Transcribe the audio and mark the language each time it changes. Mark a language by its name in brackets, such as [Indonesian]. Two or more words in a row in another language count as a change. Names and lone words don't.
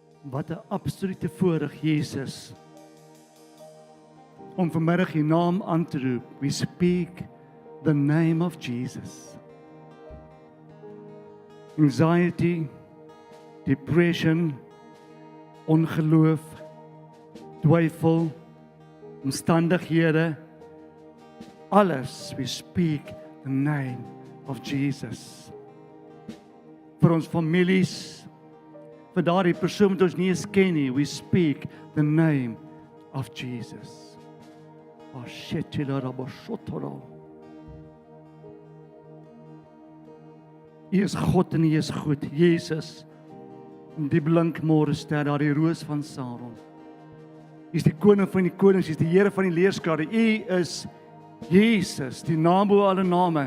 [Afrikaans] Wat 'n absolute voorreg, Jesus, om vanmiddag die naam aan te roep. [English] We speak the name of Jesus. Anxiety, depression, [Afrikaans] ongeloof, twyfel, omstandighede, alles, [English] we speak the name of Jesus. [Afrikaans] Vir ons families, vir daardie persoon wat ons nie eens ken nie, [English] we speak the name of Jesus. Oh shit, [Afrikaans] U is God en U is goed. Jesus, die blink môre ster, daardie roos van Saron. U is die koning van die konings, U is die Here van die leerskare. U is Jesus, die naam bo alle name.